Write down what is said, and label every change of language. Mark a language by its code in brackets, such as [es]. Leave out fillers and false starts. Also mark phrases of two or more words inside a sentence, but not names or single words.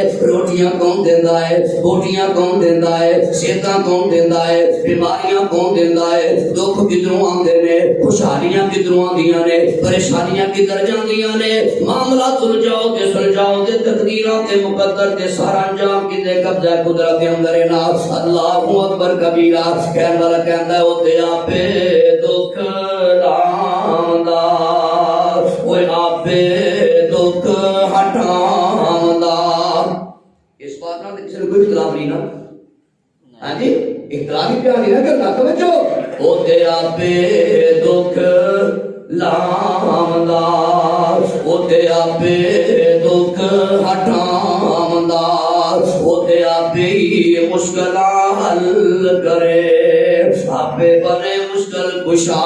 [pa] روٹیاں کون دیندا ہے؟ بوٹیاں کون دیندا ہے؟ صحتاں کون دیندا ہے؟ بیماریاں کون دیندا ہے؟ دکھ کدھروں آندے نے؟ خوشحالیاں کدھروں آندیاں نے؟ پریشانیاں کدھر جاندیاں نے؟ معاملہ سلجھاؤ تے سلجھاؤ تے تقدیراں تے مقدر تے سارا انجام کدے قبضہ قدرت دے اندر ہے نا. [ar] اللہ اکبر کبیرہ. [pa] کہن والا کہندا ہے او تے آپے دکھ لاندا، اوے آپے دکھ ہٹاندا. اس بات نال کسی کوئی اختلاف نہیں نا. ہاں جی، اختلاف ہی پیار نہیں نہ کرنا. توجہ. او تے آپے دکھ لاندا، او تے آپے دکھ ہٹاندا، او تے آپے مشکلاں حل کرے، آپے بنے مشکل کشا.